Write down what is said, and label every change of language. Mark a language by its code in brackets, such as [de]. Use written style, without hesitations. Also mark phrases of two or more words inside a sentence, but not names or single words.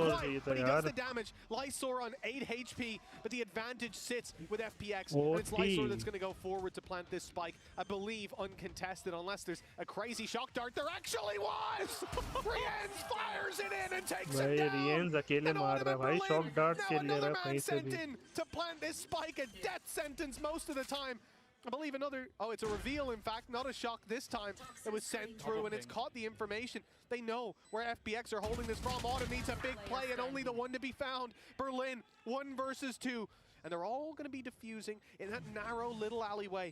[en] more, quite, but he does the damage. Lysor on 8 HP, but the advantage sits with FPX, and it's Lysor that's going to go forward to plant this spike. I believe uncontested, unless there's a crazy shock dart. There actually was! Riens fires it in and takes it down! [hi] Riens अकेले मार रहा है भाई, [en] shock dart [hi] के ले रहा है कहीं से भी. [en] To plant this spike, a death sentence most of the time. I believe another, it's a reveal in fact, not a shock this time. It was sent through and it's caught the information. They know where FPX are holding this from. Autumn needs a big play and only the one to be found. Berlin, 1 versus 2. And they're all going to be diffusing in that narrow little alleyway.